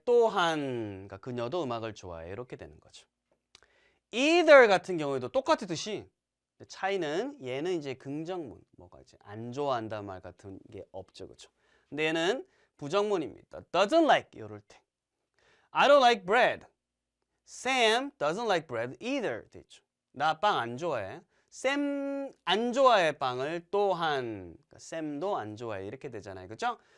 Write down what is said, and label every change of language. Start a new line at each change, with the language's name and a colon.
Korean: 또한 그러니까 그녀도 음악을 좋아해. 이렇게 되는 거죠. either 같은 경우에도 똑같듯이 차이는 얘는 이제 긍정문, 뭐가 이제 안 좋아한다 말 같은 게 없죠, 그렇죠? 근데 얘는 부정문입니다. doesn't like 이럴 때.
English: I don't like bread. Sam doesn't like bread either.
Korean: 되죠. 나 빵 안 좋아해. 샘 안 좋아해 빵을 또한 그러니까 샘도 안 좋아해 이렇게 되잖아요, 그렇죠?